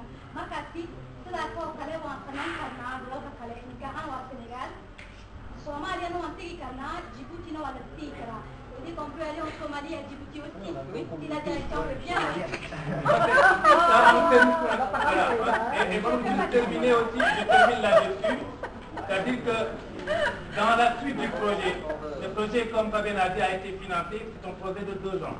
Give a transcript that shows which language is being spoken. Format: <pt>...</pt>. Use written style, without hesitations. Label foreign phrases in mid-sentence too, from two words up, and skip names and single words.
<so>markaasi sidaas oo kale waan samayn karnaa dalalka kale ninka ahaan waa Senegal Soomaaliyana waan tegi karnaa Djiboutina waa la tegi karaa</so> <fr>et qu'on peut aller en Somalie et Djibouti aussi si la direction veut bien et comme je termine aussi, je termine là-dessus, c'est-à-dire que dans la suite du projet, le projet comme Fabien a dit a été financé, c'est un projet de 2 ans.</fr>